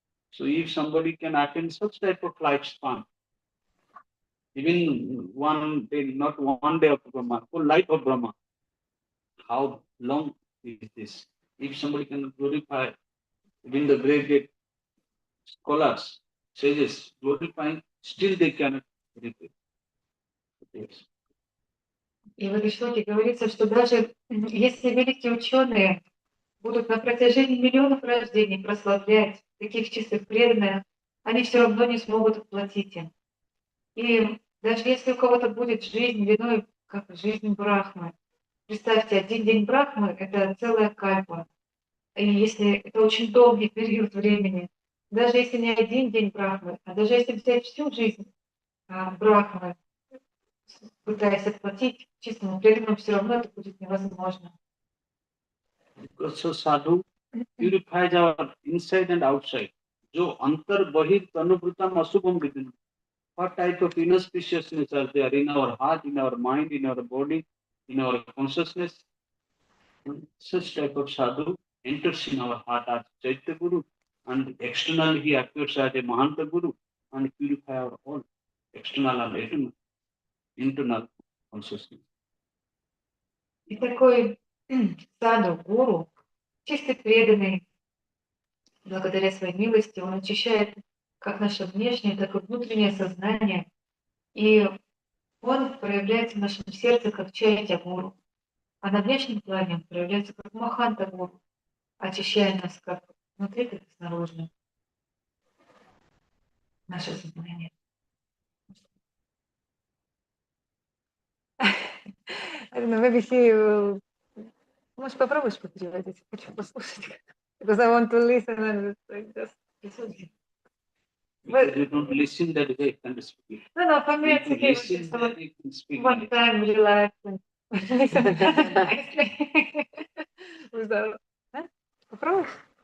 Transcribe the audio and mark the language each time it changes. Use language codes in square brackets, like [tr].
[en] So if somebody can attain such type of lifespan, even one day, not one day of Brahma, full life of Brahma, how long is this? If somebody can glorify, even the great scholars, sages, glorifying, still they cannot repay. Yes. [ru] И в этой шлоке говорится, что даже если великие ученые будут на протяжении миллионов рождений прославлять таких чистых преданных, они все равно не смогут отплатить им. И даже если у кого-то будет жизнь длиной, как жизнь Брахмы, представьте, один день Брахмы — это целая кальпа. И если это очень долгий период времени, даже если не один день Брахмы, а даже если взять всю жизнь Брахмы, пытаясь отплатить чистому преданному, все равно это будет невозможно. [en] So sadhu purifies our inside and outside. [sa] जो अंतर बहिर तनुभृतम अशुभम within. [en] What type of inauspiciousness are there in our heart, in our mind, in our body, in our consciousness? Such type of sadhu enters in our heart as Chaitya Guru, and externally he appears as a Mahanta Guru and purify our all external and internal consciousness. [ru] И такой саду, гуру, чистый преданный, благодаря своей милости, он очищает как наше внешнее, так и внутреннее сознание. И он проявляется в нашем сердце как чайтя гуру. А на внешнем плане он проявляется как маханта гуру, очищая нас как внутри, так и снаружи. Наше сознание. [en] Maybe he... [ru] Может, попробуешь переводить? Хочу послушать. [en] Because I want to listen and just listen. Because you don't listen that way, you can speak. No, for me it's okay. Listen, then you can speak. One time relax and listen nicely. [ru] Попробуешь?